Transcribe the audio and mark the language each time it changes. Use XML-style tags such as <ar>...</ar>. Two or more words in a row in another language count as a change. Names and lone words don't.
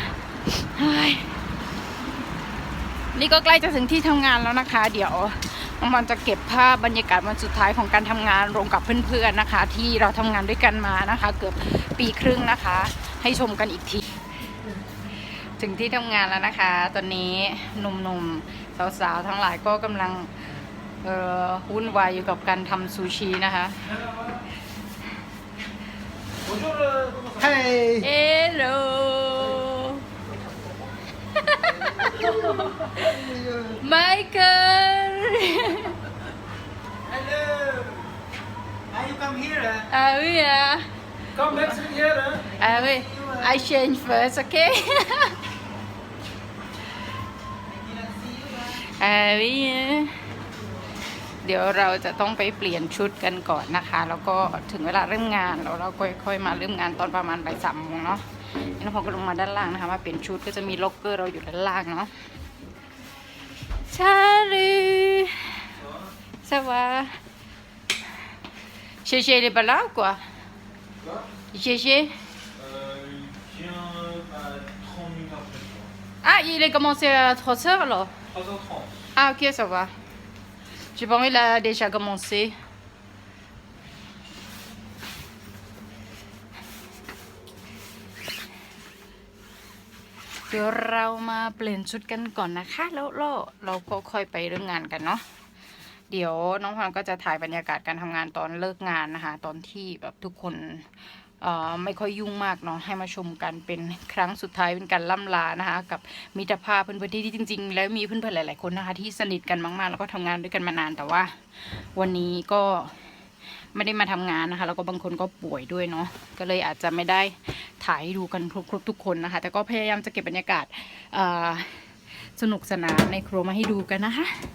<th>นี่ก็ใกล้จะถึงที่ทำงานแล้วนะคะเดี๋ยวน้องพรจะเก็บภาพบรรยากาศวันสุดท้ายของการทำงานรวมกับเพื่อนๆนะคะที่เราทำงานด้วยกันมานะคะเกือบปีครึ่งนะคะให้ชมกันอีกทีถึงที่ทำงานแล้วนะคะตอนนี้หนุ่มๆสาวๆทั้งหลายก็กำลังวุ่นวายอยู่กับการทำซูชินะคะ</th> <en>Hey. Hello Michael Hello. Are you come here?</en> <fr>Ah oui</fr> <en>Come next to here.</en> <fr>Ah oui</fr> <en>I change first okay</en> <fr>Ah oui</fr> <th>เดี๋ยวเราจะต้องไปเปลี่ยนชุด กันก่อนนะคะ แล้วก็ถึงเวลาเริ่มงานแล้วเราค่อยๆมาเริ่มงานตอนประมาณบ่าย 3 โมงเนาะน้องพอก็ลงมาด้านล่างนะคะมาเปลี่ยนชุดก็จะมีล็อกเกอร์เราอยู่ด้านล่างเนาะ</th> <fr>Salut ça va Gégé il est pas là ou quoi Gégé Il vient à 30 minutes après. Ah il est commencé à 3h alors 3h30. Ah ok ça va J'ai pas envie il a déjà commencé</fr> <th>เดี๋ยวเรามาเปลี่ยนชุดกันก่อนนะคะแล้วเราก็ค่อยไปเรื่องงานกันเนาะเดี๋ยวน้องพรก็ จะถ่ายบรรยากาศการทำงานตอนเลิกงานนะคะตอนที่แบบทุกคนไม่ค่อยยุ่งมากเนาะให้มาชมกันเป็นครั้งสุดท้ายเป็นการล่ำลานะคะกับมิตรภาพเพื่อนๆที่จริงๆแล้วมีเพื่อนๆหลายๆคนนะคะที่สนิทกันมากๆแล้วก็ทำงานด้วยกันมานานแต่ว่าวันนี้ก็ไม่ได้มาทำงานนะคะแล้วก็บางคนก็ป่วยด้วยเนาะก็เลยอาจจะไม่ได้ถ่ายให้ดูกันครบทุกคนนะคะแต่ก็พยายามจะเก็บบรรยากาศสนุกสนานในครัวมาให้ดูกันนะคะ</th>